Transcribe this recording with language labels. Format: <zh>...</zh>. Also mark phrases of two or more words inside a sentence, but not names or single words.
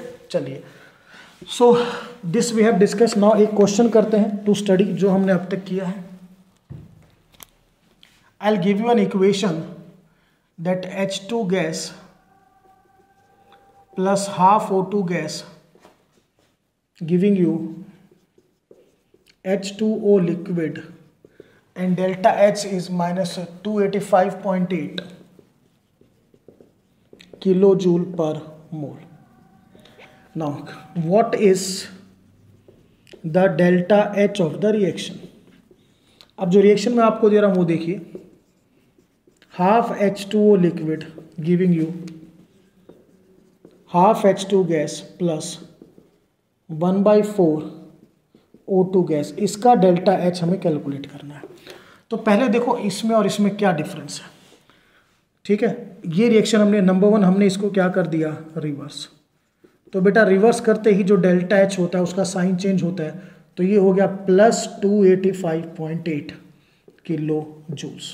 <en>चलिए, so this we have discuss.</en> <hi>नाउ एक क्वेश्चन करते हैं</hi> <en>to study</en> <hi>जो हमने अब तक किया है।</hi> <en>I will give you an equation that H2 gas plus half O2 gas giving you H2O liquid and delta H is -285.8, kilojoule per mole. Now what is the delta H of the reaction?</en> <hi>अब जो रिएक्शन में आपको दे रहा हूं वो देखिए,</hi> <en>half H2O liquid giving you half H2 gas plus 1/4 O2 गैस.</en> <hi>इसका</hi> <en>delta H</en> <hi>हमें कैलकुलेट करना है. तो पहले देखो इसमें और इसमें क्या डिफरेंस है. ठीक है, ये रिएक्शन हमने नंबर 1 हमने इसको क्या कर दिया, रिवर्स. तो बेटा रिवर्स करते ही जो</hi> <en>delta H</en> <hi>होता है उसका</hi> <en>sign change</en> <hi>होता है. तो ये हो गया</hi> <en>plus 285.8 kilo joules.</en>